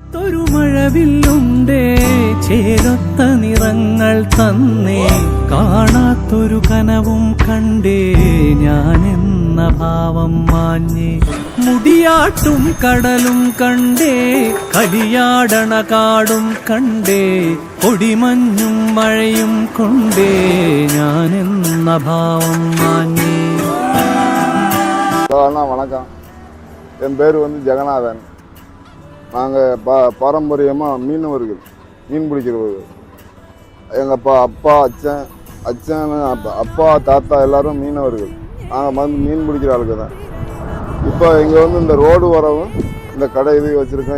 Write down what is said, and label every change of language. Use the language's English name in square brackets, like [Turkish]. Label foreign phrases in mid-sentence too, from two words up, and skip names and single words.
[Malayalam] ഒരു മഴവില്ലുണ്ടേ ചേരൊത്ത നിറങ്ങൾ തന്നേ, കാണാത്തൊരു കനവും കണ്ടേ ഞാനെന്ന ഭാവം മാഞ്ഞേ, മുടിയാട്ടും കടലും കണ്ടേ, കളിയാടണ കാടും കണ്ടേ, പൊടിമഞ്ഞും മഴയും കൊണ്ടേ ഞാനെന്ന ഭാവം മാഞ്ഞേ. [Tamil] வணக்கம், என் பேர் வந்து ஜெகநாதன். நாங்கள் பாரம்பரியமாக மீனவர்கள், மீன் பிடிக்கிறவர்கள். எங்கள் அப்பா அச்சன் அப்பா தாத்தா எல்லாரும் மீனவர்கள். நாங்கள் வந்து மீன் பிடிக்கிற ஆளுக்கு தான். இப்போ இங்கே வந்து இந்த ரோடு வரவும் இந்த கடை இது வச்சுருக்கோம்.